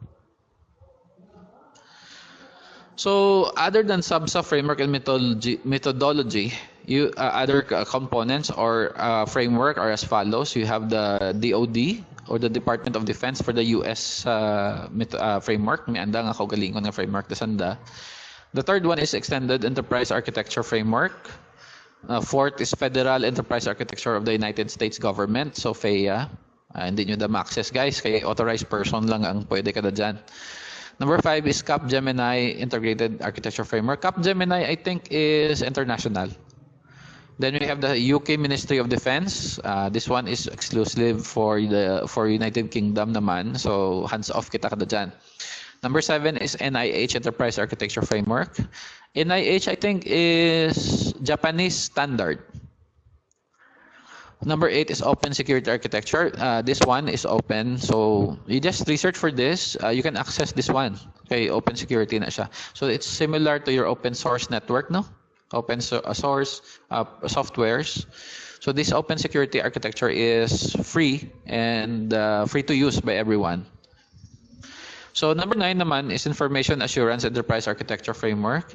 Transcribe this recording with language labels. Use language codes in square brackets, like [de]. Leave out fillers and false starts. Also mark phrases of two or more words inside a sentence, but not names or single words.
[en] So other than SABSA framework and methodology, other components or framework are as follows. You have the DoD or the Department of Defense for the US framework. [hil] May anda nga kaugalingon nga framework dasanda. [en] The third one is Extended Enterprise Architecture Framework. Fourth is Federal Enterprise Architecture of the United States Government, so FEA. [tl] Hindi nyo da ma-access, guys, kaya [en] authorized person [tl] lang ang pwede kada dyan. [en] Number 5 is Capgemini Integrated Architecture Framework. Capgemini, I think, is international. Then we have the UK Ministry of Defense. This one is exclusive for United Kingdom naman. [hil] So [en] hands off [hil] kita kada dyan. [en] Number 7 is NIH Enterprise Architecture Framework. NIH, I think, is Japanese standard. Number 8 is Open Security Architecture. This one is open. So you just research for this. You can access this one. Okay, open security [hil] na siya. [en] So it's similar to your open source network, no? Open source softwares. So this open security architecture is free and free to use by everyone. So number 9 naman is Information Assurance Enterprise Architecture Framework.